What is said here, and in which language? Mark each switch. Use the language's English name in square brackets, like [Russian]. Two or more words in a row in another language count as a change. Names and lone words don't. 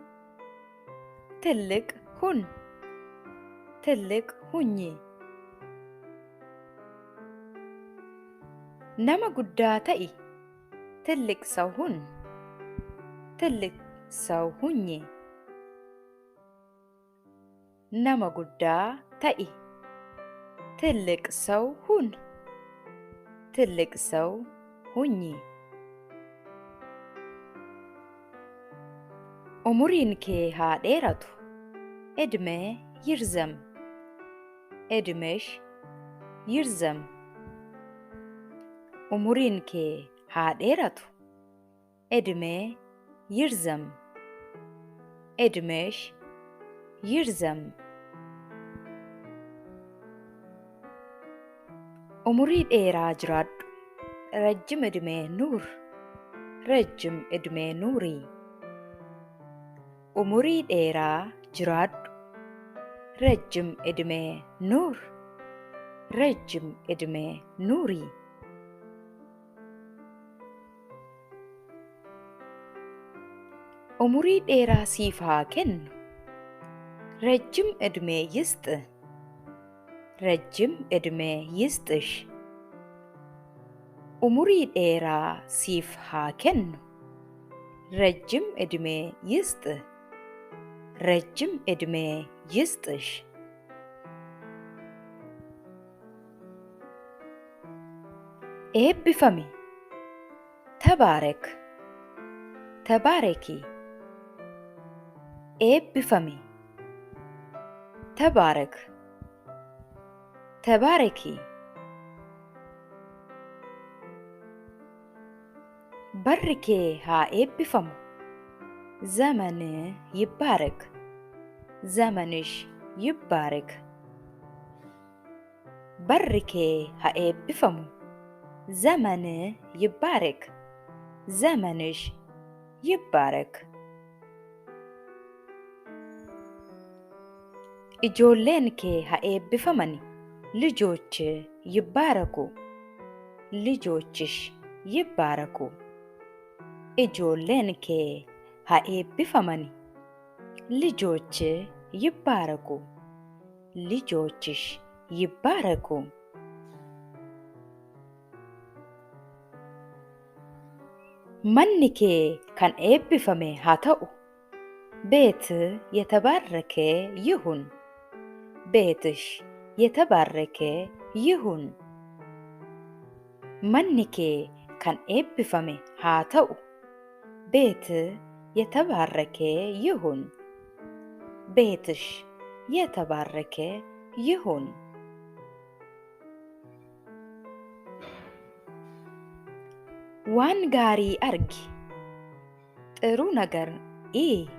[Amharic] ትልቅ ሁን ትልቅ ሁኚ [Oromo] nama guddaa ta'i [Amharic] ትልቅ ሰው ሁን ትልቅ ሰው ሁኚ [Oromo] nama guddaa ta'i [Amharic] ትልቅ ሰው ሁን ትልቅ ሰው ሁኚ [Oromo] umuriin kee haa dheeratu [Amharic] እድሜ ይርዘም እድሜሽ ይርዘም [Oromo] umuriin kee haa dheeratu [Amharic] እድሜ ይርዘም እድሜሽ ይርዘም [Oromo] umurii dheeraa jiraadhu [Amharic] ረጅም እድሜ ኑር ረጅም እድሜ ኑሪ [Oromo] umurii dheeraa jiraadhu [Amharic] ረጅም እድሜ ኑር ረጅም እድሜ ኑሪ [Oromo] umurii dheeraa siif haa kennu [Amharic] ረጅም እድሜ ይስጥ ረጅም እድሜ ይስጥሽ [Oromo] umurii dheeraa siif haa kennu [Amharic] ረጅም እድሜ ይስጥ ረጅም እድሜ ይስጥሽ ኤብቢፈሚ ተባረክ ተባረኪ ኤብቢፈሚ ተባረክ ተባረኪ [Oromo] barri kee haa eebbifamu [Amharic] ዘመን ይባረክ ዘመንሽ ይባረክ [Oromo] barri kee haa eebbifamu [Amharic] ዘመን ይባረክ ዘመንሽ ይባረክ [Oromo] ijoolleen kee haa eebbifamani [Amharic] ልጆች ይባረኩ ልጆችሽ ይባረኩ [Oromo] ijoolleen kee haa eebbifamani [Amharic] ልጆች ይባረኩ ልጆችሽ ይባረኩ [Oromo] manni kee kan eebbifame haa ta'u [Amharic] ቤት የተባረከ ይሁን። ቤትሽ የተባረከ ይሁን። [Oromo] manni kee kan eebbifame haa ta'u [Amharic] ቤት የተባረከ ይሁን። ቤትሽ የተባረከ ይሁን። [Oromo] waan gaarii argi [Amharic] ጥሩ ነገር እይ።